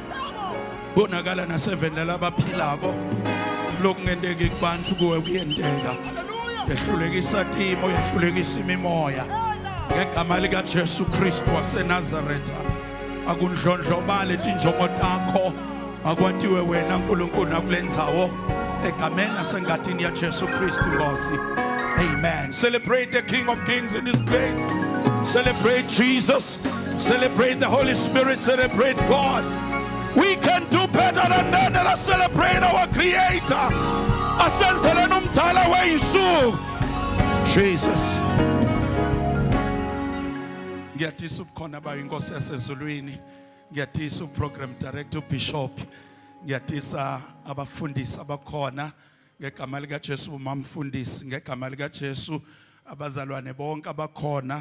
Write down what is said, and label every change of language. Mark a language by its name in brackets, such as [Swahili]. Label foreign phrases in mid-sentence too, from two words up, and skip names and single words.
[Swati] bonakala naseveni labaphilako lokungenteki kubantu kuwe kuyenteka yehlulekisa timo yehlulekisa imimoya ngegama lika Jesu Kristu waseNazaretha akundlondlobale tinjongo takho akwatiwe wena uNkulunkulu nakulendzawo egameni nasengatini ya Jesu Kristu Nkosi. Amen. [English] Celebrate the King of Kings in this place. Celebrate Jesus. Celebrate the Holy Spirit. Celebrate God. We can do better than that. Let us celebrate our Creator. Jesus. [Swati] Ngiyatisa ukukhona bayinkosi yasezulwini. Ngiyatisa uprogram director Bishop. Ngiyatisa abafundisi abakhona. Ngegama lika Jesu umamfundisi ngegama lika Jesu abazalwane bonke abakhona